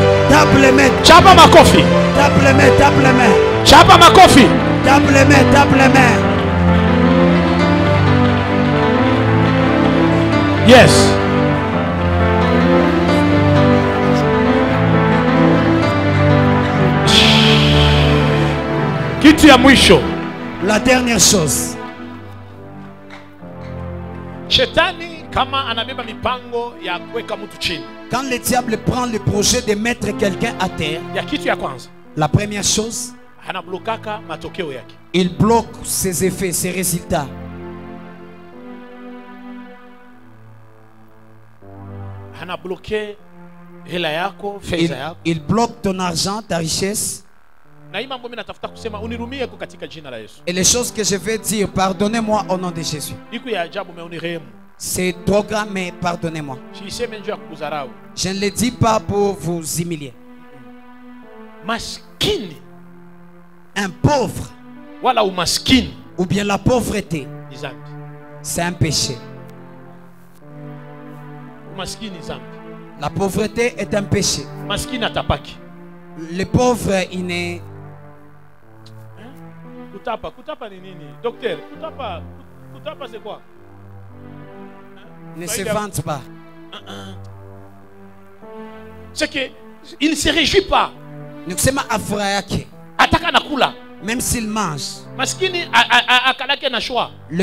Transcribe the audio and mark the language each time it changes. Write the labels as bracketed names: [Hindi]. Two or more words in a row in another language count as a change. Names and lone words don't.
[French] Tape les mains. [Swahili] Chapa makofi. [French] Tape les mains, tape les mains. [Swahili] Chapa makofi. [French] Tape les mains, tape les mains. Yes. [Swahili] Kitu ya mwisho. [French] La dernière chose. [Swahili] Shetani kama anabeba mipango ya kuweka mtu chini. [French] Quand le diable prend le projet de mettre quelqu'un à terre, [Swahili] ya kitu ya kwanza, [French] la première chose, [Swahili] anablokaka matokeo yake. [French] Il bloque ses effets, ses résultats. [Swahili] Anabloke hela yako, fedha yako. [French] Il bloque ton argent, ta richesse. [Swahili] Na hii mambo mimi natafuta kusema unirumie kwa katika jina la Yesu. [French] Et les choses que je vais dire, pardonnez-moi au nom de Jésus. [Swahili] Iko ya ajabu mais unirehemu. [French] C'est trop grand, mais pardonnez-moi. Je ne le dis pas pour vous humilier. [Swahili] Maskini. [French] Un pauvre. [Swahili] Wala umaskini. [French] Ou bien la pauvreté. C'est un péché. [Swahili] Umaskini zambi. [French] La pauvreté est un péché. [Swahili] Maskini atapaki. [French] Le pauvre, il n'est... [Swahili] Kutapa ni nini? [French] Docteur, kutapa c'est quoi? Ne se vante pas. C'est que il ne se réjouit pas. Même s'il mange. Le